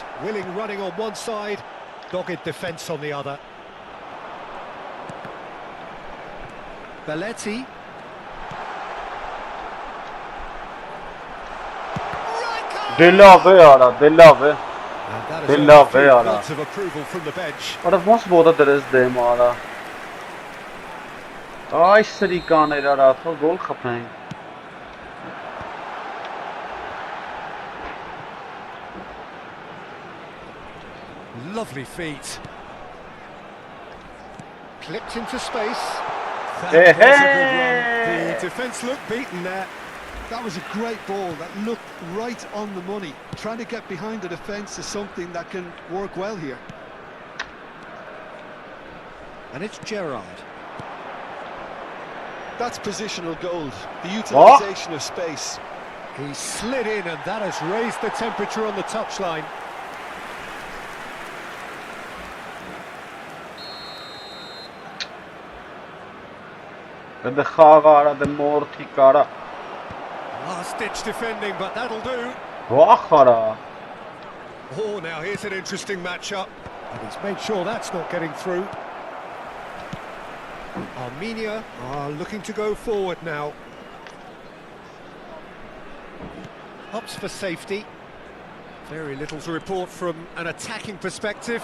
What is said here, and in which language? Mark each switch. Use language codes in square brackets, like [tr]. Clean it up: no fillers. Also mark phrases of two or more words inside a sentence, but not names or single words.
[en] Willing running on one side, dogged defence on the other. Belletti. Della ve. And that is They love a it, Ara. lots of approval from the bench. [hy] Ora ոնց ոտը դրես դեմ արա։ Ay սրիկաներ արա, թող գոլ խփեն։ [en] Lovely feet. Clipped into space. Hey, That was a good hey. run. The defence looked beaten there. That was a great ball that looked right on the money. Trying to get behind the defence is something that can work well here. And it's Gerrard. That's positional gold, the utilisation of space. He slid in and that has raised the temperature on the touchline. [hy] Դե խաղը արա, դե մորթիկ արա։ [en] Last-ditch defending, but that'll do. [hy] Վախ արա։ [en] Oh, now here's an interesting matchup. And he's made sure that's not getting through. Armenia are looking to go forward now. Ups for safety. Very little to report from an attacking perspective.